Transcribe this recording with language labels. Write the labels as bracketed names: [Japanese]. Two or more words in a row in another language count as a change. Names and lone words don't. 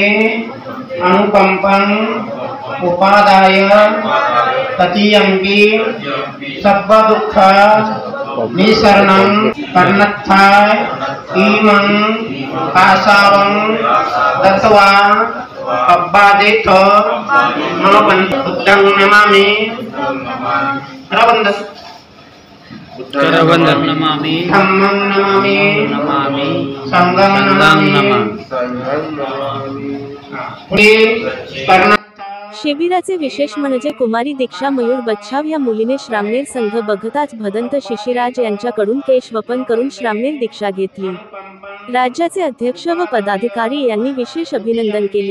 [Pali] अनुकंपं उपादाय ततीयंपि सब्ब दुःख निसरणं कर्णत्थाय इमं कासावं गत्वा अब्बादेथ मनोहन्ते बुद्धं नमामि करवंदन नमामि, धम्मं नमामि, संघं नमामि। [Marathi] शिबिराचे विशेष म्हणजे कुमारी दीक्षा मयूर बच्छाव या मुलीने श्रामणेर संघ बघताच भदंत शिशिराज यांच्याकडून केश वपन करून श्रामणेर दीक्षा घेतली। राज्याचे अध्यक्ष व पदाधिकारी यांनी विशेष अभिनंदन केले।